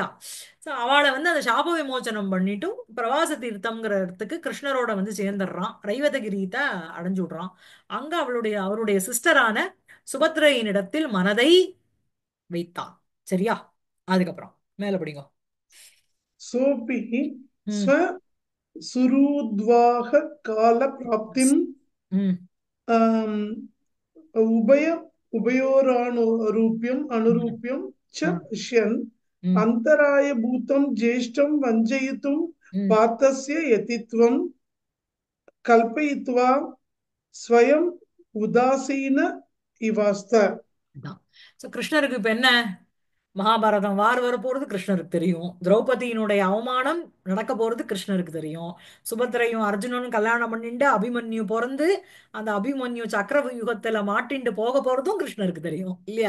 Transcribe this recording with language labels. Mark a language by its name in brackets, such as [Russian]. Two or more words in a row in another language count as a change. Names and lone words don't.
[Tamil] சோ அவளை அந்த சாப விமோச்சனம் பண்ணிட்டு பிரவாச தீர்த்தம்ங்கிற இடத்துக்கு கிருஷ்ணரோட சேர்ந்துடுறான். ரைவதகிரீத்தை அடைஞ்சு விடுறான். அங்க அவருடைய சிஸ்டரான சுபத்ரையின் இடத்தில் மனதை வைத்தான். சரியா? அதுக்கப்புறம் மேல படிங்க. [Sanskrit] सोऽपि [Tamil] ம் [Sanskrit] स्वसुहृद्वाह कालप्राप्तिम् [Tamil] ம் [Sanskrit] आम्, उभय उभयोरानुरूप्यम् [Tamil] ம் [Sanskrit] अनुरूप्यं च [Tamil] ம் [Sanskrit] पश्यन् [Tamil] ம் [Sanskrit] अन्तरायभूतं ज्येष्ठं वञ्चयितुं [Tamil] ம் [Sanskrit] पार्थस्य यतित्वं कल्पयित्वा स्वयम् उदासीन इवास्त. [Tamil] இதான். சோ கிருஷ்ணருக்கு இப்ப என்ன? மகாபாரதம் வார் வர போறது கிருஷ்ணருக்கு தெரியும். திரௌபதியினுடைய அவமானம் நடக்க போறது கிருஷ்ணருக்கு தெரியும். சுபத்திரையும் அர்ஜுனனும் கல்யாணம் பண்ணிட்டு அபிமன்யு பிறந்து அந்த அபிமன்யு சக்கர யுகத்துல மாட்டிண்டு போக போறதும் கிருஷ்ணருக்கு தெரியும் இல்லையா?